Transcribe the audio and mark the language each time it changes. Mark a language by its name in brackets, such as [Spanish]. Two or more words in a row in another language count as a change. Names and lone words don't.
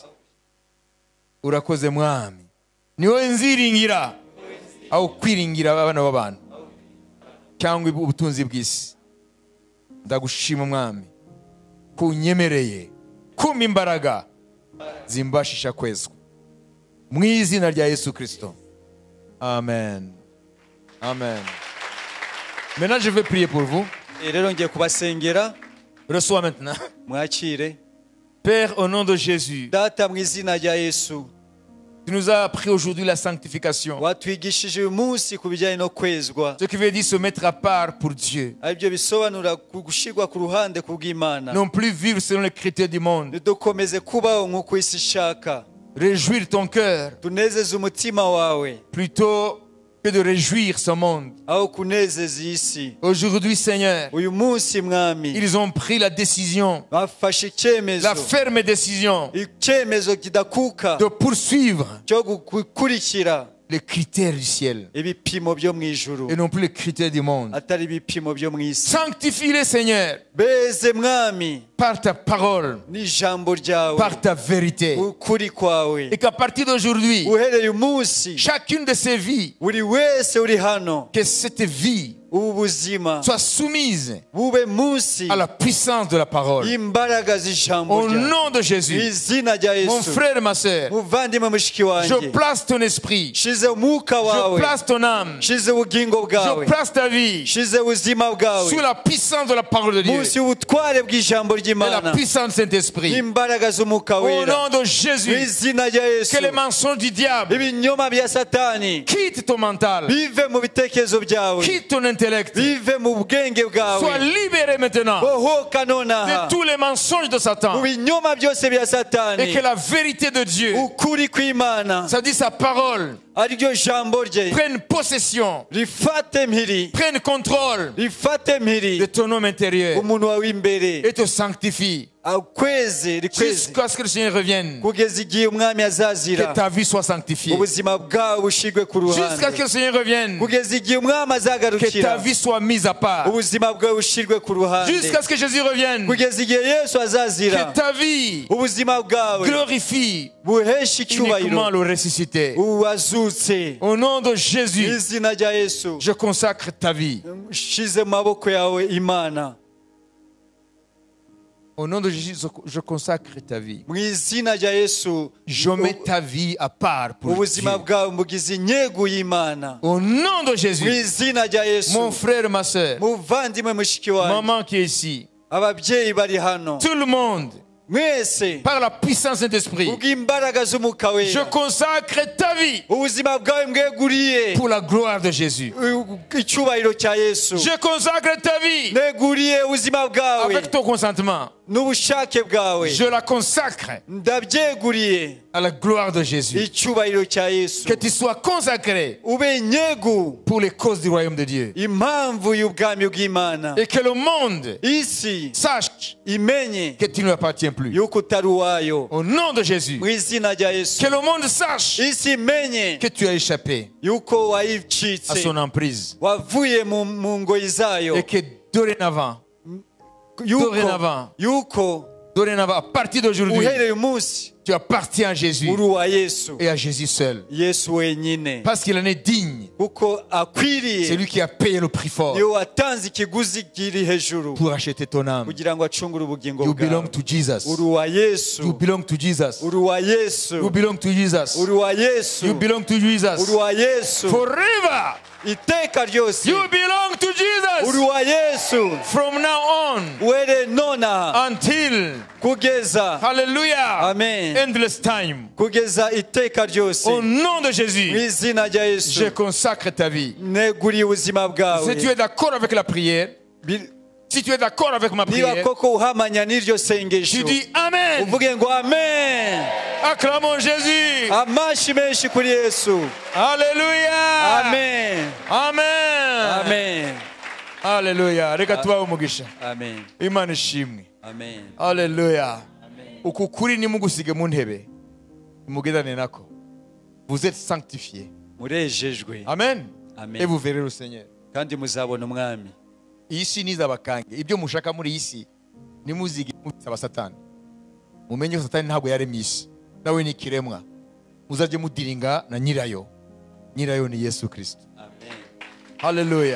[Kinyarwanda] Urakoze mwami, ni wowe nziringira aho kwiringira abana b'abantu cyangwa ubutunzi bw'isi. Ndagushima mwami ko unyemereye kumpa imbaraga zimbashisha kwezwa, mu izina rya Yesu Kristo. Amen. Amen. [French] Maintenant je vais prier pour vous. [Kinyarwanda] Rero ngiye kubasengera. [French] Reçois maintenant. [Kinyarwanda] Mwakire. [French] Père, au nom de Jésus, [Kinyarwanda] Data, mu izina rya Yesu, [French] tu nous as appris aujourd'hui la sanctification, [Kinyarwanda] watwigishije uyu munsi ku bijyanye no kwezwa, [French] ce qui veut dire se mettre à part pour Dieu, [Kinyarwanda] aribyo bisobanura gushyirwa ku ruhande kubw'Imana, [French] non plus vivre selon les critères du monde. [Kinyarwanda] ntidukomeze kubaho nk'uko isi ishaka, [French] Réjouir ton cœur [Kinyarwanda] tunezeze umutima wawe [French] plutôt que de réjouir ce monde. [Kinyarwanda] aho kunezeza iyi si. [French] Aujourd'hui, Seigneur, [Kinyarwanda] uyu munsi mwami, [French] ils ont pris la décision, [Kinyarwanda] bafashe icyemezo, [French] la ferme décision [Kinyarwanda] icyemezo kidakuka [French] de poursuivre [Kinyarwanda] cyo gukurikira [French] les critères du ciel [Kinyarwanda] ibipimo byo mu ijuru [French] et non plus les critères du monde. [Kinyarwanda] atari ibipimo byo mu isi. [French] Sanctifie-les, Seigneur, [Kinyarwanda] beze mwami [French] par ta parole, [Kinyarwanda] n'ijambo ryawe, [French] par ta vérité. [Kinyarwanda] ukuri kwawe, [French] Et qu'à partir d'aujourd'hui, [Kinyarwanda] uhereye umunsi [French] chacune de ces vies, [Kinyarwanda] buri wese uri hano [French] que cette vie [Kinyarwanda] ubu buzima [French] soit soumise [Kinyarwanda] bube munsi [French] à la puissance de la parole. [Kinyarwanda] y'imbaraga z'ijambo [French] Au [Kinyarwanda] ryawe. [French] nom de Jésus, [Kinyarwanda] izina rya [French] mon [Kinyarwanda] Yesu, [French] frère, ma sœur, [Kinyarwanda] muvandimwe mushiki [French] je [Kinyarwanda] wanjye, [French] place ton esprit, [Kinyarwanda] shize umwuka [French] je [Kinyarwanda] wawe, [French] place ton âme, [Kinyarwanda] shize ubugingo bwawe, [French] je place ta vie [Kinyarwanda] shize ubuzima bwawe [French] sous la puissance de la parole de Dieu [Kinyarwanda] munsi y'ubutware bw'ijambo [French] et la [Kinyarwanda] ry'Imana [French] puissance de Saint-Esprit. [Kinyarwanda] n'imbaraga z'umwuka [French] Au [Kinyarwanda] wera. [French] nom de [Kinyarwanda] Mu [French] Jésus, [Kinyarwanda] izina rya Yesu, [French] que les mensonges du diable [Kinyarwanda] ibinyoma bya satani [French] quittent ton mental, [Kinyarwanda] bive mu bitekerezo byawe, [French] quitte ton intellect, [Kinyarwanda] bive mu bwenge [French] sois [Kinyarwanda] bwawe, [French] libéré maintenant [Kinyarwanda] bohoka [French] de [Kinyarwanda] nonaha [French] tous les mensonges de [Kinyarwanda] mu [French] Satan [Kinyarwanda] binyoma byose bya [French] et [Kinyarwanda] satani. [French] que la vérité de Dieu, [Kinyarwanda] Ukuri kw'Imana [French] ça dit sa parole, [Kinyarwanda] ari ryo jambo rye [French] prenne possession, [Kinyarwanda] rifate mpiri, [French] prenne contrôle [Kinyarwanda] rifate [French] de [Kinyarwanda] mpiri [French] ton homme intérieur [Kinyarwanda] umuntu wawe w'imbere, [French] et te sanctifie [Kinyarwanda] akweze rikweze [French] jusqu'à ce que le Seigneur revienne, [Kinyarwanda] kugeza igihe umwami [French] que [Kinyarwanda] azazira, [French] ta vie soit sanctifiée, [Kinyarwanda] ubuzima bwawe bushirwe ku [French] jusqu'à ce que [Kinyarwanda] ruhande, [French] le Seigneur revienne, [Kinyarwanda] kugeza igihe umwami [French] que ta [Kinyarwanda] azagarukira, [French] vie soit mise à part, [Kinyarwanda] ubuzima bwawe bushirwe ku ruhande, [French] jusqu'à ce que Jésus revienne, [Kinyarwanda] kugeza igihe Yesu azazira, [French] que ta vie [Kinyarwanda] ubuzima bwawe [French] glorifie [Kinyarwanda] buheshe [French] uniquement [Kinyarwanda] icyubahiro [French] le ressuscité. [Kinyarwanda] uwazutse. [French] Au nom de [Kinyarwanda] Mu [French] Jésus, [Kinyarwanda] izina rya Yesu, [French] je consacre ta vie. [Kinyarwanda] shize mu maboko yawe Imana. [French] Au nom de Jésus, je consacre ta vie. [Kinyarwanda] Mu izina rya Yesu, [French] Je mets ta vie à part pour Dieu. [Kinyarwanda] ubuzima bwawe mbugize inyego y'Imana. [French] Au nom de [Kinyarwanda] Mu [French] Jésus, [Kinyarwanda] izina rya Yesu, [French] mon frère, ma soeur, [Kinyarwanda] muvandimwe mushiki wanjye, [French] maman qui est ici, [Kinyarwanda] ababyeyi bari hano, [French] tout le monde, [Kinyarwanda] mwese [French] par la puissance de Saint-Esprit, [Kinyarwanda] ubw'imbaraga z'umwuka [French] je [Kinyarwanda] wera, [French] consacre ta vie [Kinyarwanda] ubuzima bwawe mweguriye [French] pour la gloire de Jésus. [Kinyarwanda] icyubahiro cya Yesu, [French] Je consacre ta vie [Kinyarwanda] neguriye ubuzima bwawe [French] avec ton consentement. [Kinyarwanda] n'ubushake bwawe, [French] Je la consacre [Kinyarwanda] ndabyeguriye [French] à la gloire de Jésus. [Kinyarwanda] icyubahiro cya Yesu, [French] Que tu sois consacré [Kinyarwanda] ube inyegu, [French] pour les causes du royaume de Dieu. [Kinyarwanda] impamvu y'ubwami bw'Imana, [French] Et que le monde [Kinyarwanda] isi [French] sache [Kinyarwanda] imenye [French] que tu ne lui appartiens plus. [Kinyarwanda] yuko utari uwayo. [French] Au nom de Jésus. [Kinyarwanda] Mu izina rya Yesu, [French] Que le monde sache [Kinyarwanda] isi imenye [French] que tu as échappé [Kinyarwanda] yuko [French] à [Kinyarwanda] wayicitse, [French] son emprise. [Kinyarwanda] wavuye mu ngoyi zayo, [French] Et que dorénavant, dorénavant, à partir d'aujourd'hui, [Kinyarwanda] uhereye umunsi [French] tu appartiens à Jésus [Kinyarwanda] uri uwa Yesu, [French] et à Jésus seul. [Kinyarwanda] Yesu wenyine, [French] Parce qu'il en est digne. [Kinyarwanda] kuko [French] C'est [Kinyarwanda] akwiriye, [French] lui qui a payé le prix fort [Kinyarwanda] niwe watanze ikiguzi kiri hejuru [French] pour acheter ton âme. [Kinyarwanda] kugira ngo acungure ubugingo [English] You [Kinyarwanda] bwawe. [English] belong to Jesus. [Kinyarwanda] Uri uwa [English] You [Kinyarwanda] Yesu, [English] belong to Jesus. [Kinyarwanda] uri uwa Yesu, [English] You belong to Jesus. [Kinyarwanda] uri uwa Yesu, [English] You belong to Jesus. [Kinyarwanda] uri uwa Yesu, [English] Forever. [Kinyarwanda] iteka ryose [English] You belong to [Kinyarwanda] uri [English] Jesus. [Kinyarwanda] uwa Yesu, [English] From now on [Kinyarwanda] were nonaha [English] until, [Kinyarwanda] kugeza, [English] hallelujah, amen, endless time. [Kinyarwanda] kugeza iteka ryose. [French] Au nom de [Kinyarwanda] Mu [French] Jésus, [Kinyarwanda] izina rya Yesu, [French] je consacre ta vie. [Kinyarwanda] neguriye ubuzima bwawe. [French] Si tu es d'accord avec la prière, si tu es d'accord avec ma [Kinyarwanda] Niba [French] prière, [Kinyarwanda] koko uhamanya n'iryo [French] tu [Kinyarwanda] sengesho, [French] dis Amen. [Kinyarwanda] uvuge ngo amen. [French] Acclamons Jésus. [Kinyarwanda] Amashi menshi kuri Yesu. [French] Alléluia. Amen. Amen. Amen. Alléluia. [Kinyarwanda] Reka tubahe umugisha. Amen. Imana ishimwe. Amen. Alléluia. Amen. Uku kuri nimugusige mu ntebe. Mugendane nako. [French] Vous êtes sanctifiés. [Kinyarwanda] Murejejwe. Amen. Amen. [French] Et vous verrez le Seigneur. [Kinyarwanda] Kandi muzabona umwami. Iyi si nizabakange. Ibyo mushaka muri iyi si nimuzige mubisaba Satani. Mumenye ko Satani ntabwo yaremye isi. Nawe ni ikiremwa. Muzajye mudiringa na nyirayo. Nyirayo ni Yesu Kristo. Amen. Hallelujah.